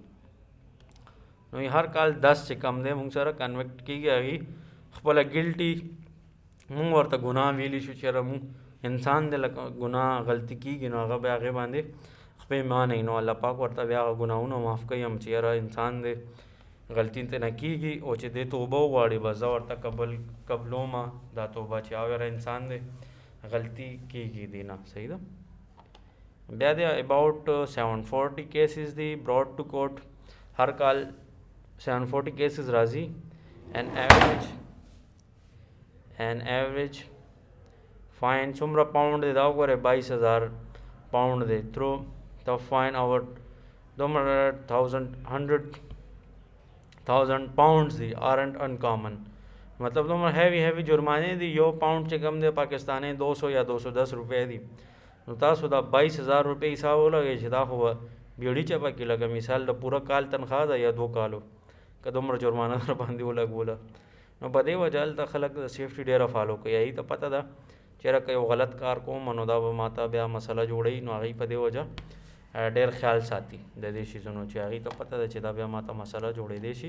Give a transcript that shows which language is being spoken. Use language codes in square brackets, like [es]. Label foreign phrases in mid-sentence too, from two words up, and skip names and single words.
[ps] نو هر کال 10 چې کم دی مونږ سره کنویکټ کېږي هغې خپله ګلټي مونږ ورته ګناه ویلی شو چې یاره مونږ انسان دی لکه ګناه غلطي کېږي نو هغه بیا هغې باندې خپې مانئ نو الله پاک ورته بیا هغه ګناهونه معاف کوي هم چې یاره انسان دی غلطي ته نه کېږي او چې دی توبه وغواړي بس زه ورته قبلومه دا توبه چې او یاره انسان دی غلطي کېږي دی نه صحیح ده. بیا دی [en] about 740 cases [ps] دی [en] brought to court [ps] هر کال 740 کیسز راځي [en] on average fine [ps] څومره پاؤنډ دی دا وګورئ 22,000 پاؤنډ دی [en] though the fine over 100,000 pounds [ps] دی [en] aren't uncommon [ps] مطلب دومره heavy جرمانې دی یو پاؤنډ چې کم دی پاکستانی 200 یا 210 روپۍ دی نو تاسو دا 22,000 روپۍ حساب ولګئ چې دا خو بیړي چپه کې لکه مثال د پوره کال تنخواه ده یا 2 کالو که دومره جرمانه در باندې ولګوله نو په دې وجه هلته خلک د سیفټي ډېره فالو کوي هغوی ته پته ده چېرې که یو غلط کار کوم نو دا به ماته بیا مسله جوړوي نو هغوی په دې وجه ډېر خیال ساتي د دې شیزونو چې هغوی ته پته ده چې دا بیا ماته مسله جوړېدی شي.